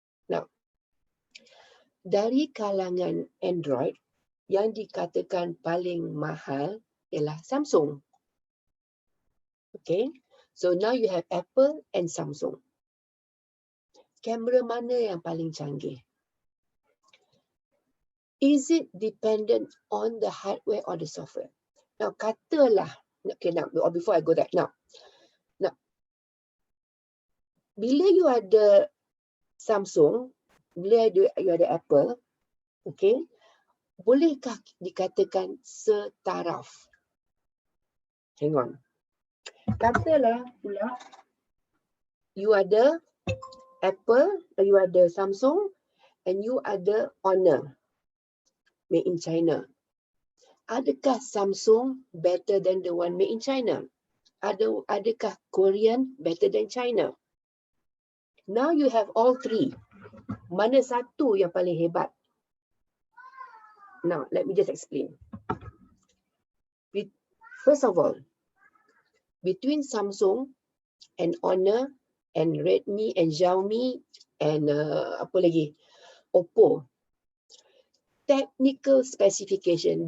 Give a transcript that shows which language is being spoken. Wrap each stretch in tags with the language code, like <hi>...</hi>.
<ms>Now, dari kalangan Android, yang dikatakan paling mahal ialah Samsung.</ms> <en>Okay, so now you have Apple and Samsung.</en> <ms>Kamera mana yang paling canggih?</ms> <en>Is it dependent on the hardware or the software? Now,</en> <ms>katalah,</ms> <en>okay, now, before I go there, now,</en> <ms>bila you ada Samsung, bila you ada Apple,</ms> <en>okay,</en> <ms>bolehkah dikatakan setaraf?</ms> <en>Hang on.</en> <ms>Katalah pula you ada Apple, you ada Samsung, and you ada Honor</ms> <en>made in China.</en> <ms>Adakah</ms> <en>Samsung better than the one made in China?</en> <ms>Adakah</ms> <en>Korean better than China? Now you have all three.</en> <ms>Mana satu yang paling hebat?</ms> <en>Now, let me just explain. First of all, between Samsung and Honor and Redmi and Xiaomi and</en> <ms>apa lagi?</ms> <en>Oppo. Technical specification.</en>